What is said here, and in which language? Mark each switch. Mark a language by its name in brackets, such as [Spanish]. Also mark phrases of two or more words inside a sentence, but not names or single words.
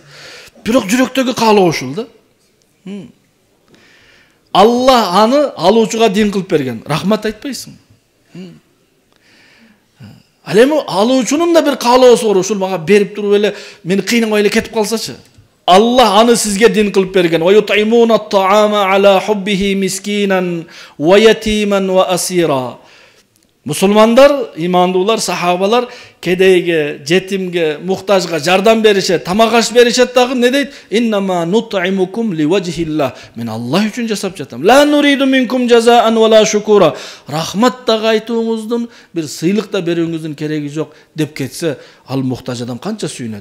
[Kyrgyz] Бирок жүрөктөгү каалоо ушул да. Алла аны алуучуга дин кылып берген. Рахмат айтпайсың. Ал эми алуучунун да бир каалоосу бар. Ушул мага берип туруп эле мени кыйнабай эле кетип калсачы. Аллах аны сизге дин кылып берген. [Arabic] وَيُطْعِمُونَ الطَّعَامَ عَلَىٰ حُبِّهِ مِسْكِينًا وَيَتِيمًا وَأَسِيرًا. [Kyrgyz] Musulmanlar, imandуулар, сахабалар кедейге, жетимге, мухтажга жардам беришет, тамак аш беришет дагы не дейт? [Arabic] إِنَّمَا نُطْعِمُكُمْ لِوَجْهِ اللَّهِ. [Kyrgyz] Мен Аллах үчүн жасап жатам. [Arabic] لَا نُرِيدُ مِنْكُمْ جَزَاءً وَلَا شُكُورًا. [Kyrgyz] Рахмат да кайтууңуздун, бир сыйлык да берүүңүздүн кереги жок деп кетсе, ал мухтаж адам канча сүйүнөт.